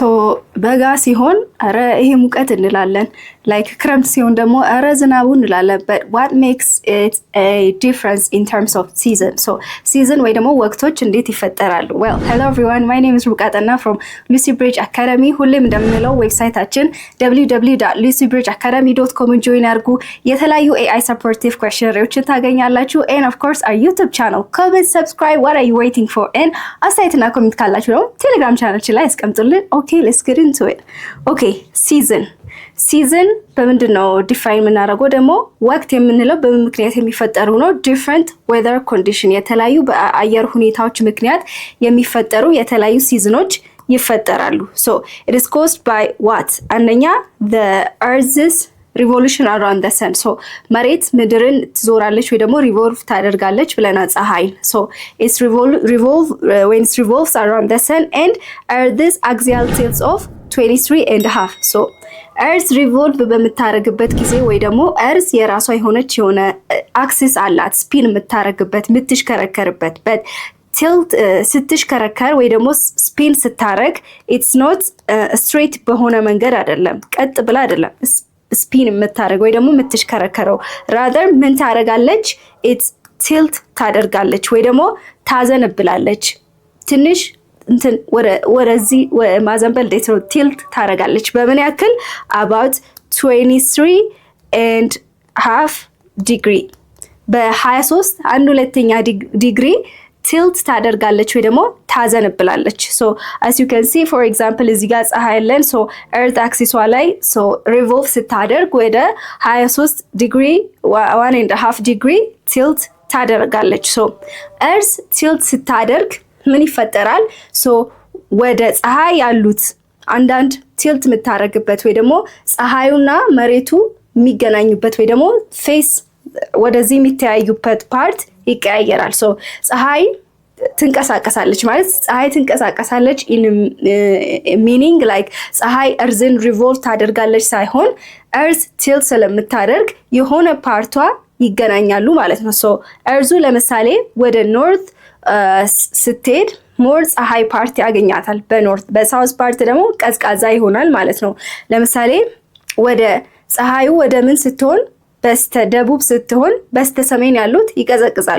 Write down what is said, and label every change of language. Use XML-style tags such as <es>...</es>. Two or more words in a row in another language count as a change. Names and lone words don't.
<am>በጋ ሲሆን አረ ይሄ ሙቀት እንላለን like ክረምት ሲሆን ደግሞ አረ ዝናቡ እንላለን</am> <en>but what makes it a difference in terms of season so season</en> <am>ወይ ደግሞ ወቅቶች እንዴት ይፈጠራሉ</am> <en>well hello everyone my name is ሩቃጠና from Lucy Bridge Academy</en> <am>ሁሌም እንደምንለው ዌብሳይታችን www.lucybridgeacademy.com join አድርጉ የተለያዩ</am> <en>AI supportive questionnaires ታገኛላችሁ and of course our YouTube channel comment subscribe what are you waiting for and</en> <am>አስተያየትና ኮሜንት ካላችሁ ነው ቴሌግራም ቻናላችን ላይ አስቀምጡልን</am> <en>okay let's get into it okay season</en> <am>በምንድነው ዲፋይን የምናደርገው ደግሞ ወቅት የምንለው በምን ምክንያት የሚፈጠሩ ነው</am> <en>different weather condition</en> <am>የተለያዩ በአየር ሁኔታዎች ምክንያት የሚፈጠሩ የተለያዩ ሲዝኖች ይፈጠራሉ</am> <en>so it is caused by what</en> <am>አንደኛ</am> <en>the earth's revolution around the sun so</en> <am>መሬት ምድርን ትዞራለች ወይ ደግሞ revolve ታደርጋለች ብለናል ፀሐይ</am> <en>so it's when it revolves around the sun and earth's axial tilt of 23.5 so earth revolve</en> <am>በመታረግበት ጊዜ ወይ ደግሞ</am> <en>earth</en> <am>የራሷ የሆነች የሆነ axis አላት ስፒን የምታረግበት የምትሽከረከርበት</am> <en>but tilt</en> <am>ስትሽከረከር ወይ ደግሞ ስፒን ስታረግ</am> <en>it's not straight</en> <am>በሆነ መንገድ አይደለም ቀጥ ብላ አይደለም ስፒን የምታረግ ወይ ደግሞ የምትሽከረከረው rather ምን ታረጋለች</am> <en>it's tilt</en> <am>ታደርጋለች ወይ ደግሞ ታዘነብላለች ትንሽ እንትን ወደዚህ ማዘንበል ዴትሮ tilt ታረጋለች በምን ያክል about 23.5 degree በ23 1/2 ዲግሪ tilt ታደርጋለች ወይ ደግሞ ታዘነብላለች</am> <en>so as you can see for example</en> <am>እዚህ ጋር ፀሐይ አለን</am> <en>so earth axis</en> <am>ላይ</am> <en>so revolve</en> <am>ስታደርግ ወደ</am> <en>23 degree 1.5 degree tilt</en> <am>ታደርጋለች</am> <en>so earth tilt</en> <am>ስታደርግ ምን ይፈጠራል so ወደ ፀሐይ ያሉት አንዳንድ tilt የምታረግበት ወይ ደግሞ ፀሐዩና መሬቱ የሚገናኙበት ወይ ደግሞ face ወደዚህ የሚተያዩበት ፓርት ይቀያየራል so ፀሐይ ትንቀሳቀሳለች ማለት ፀሐይ ትንቀሳቀሳለች</am> <en>in meaning like</en> <am>ፀሐይ earthን revolve ታደርጋለች ሳይሆን</am> <en>earth tilt</en> <am>ስለምታደርግ የሆነ ፓርቷ ይገናኛሉ ማለት ነው</am> <en>so earth</en> <am>ለምሳሌ ወደ north ስትሄድ ሞር ፀሐይ ፓርት ያገኛታል በኖርት በሳውዝ ፓርት ደግሞ ቀዝቃዛ ይሆናል ማለት ነው ለምሳሌ ወደ ፀሐዩ ወደ ምን ስትሆን በስተ ደቡብ ስትሆን በስተ ሰሜን ያሉት ይቀዘቅዛሉ</am>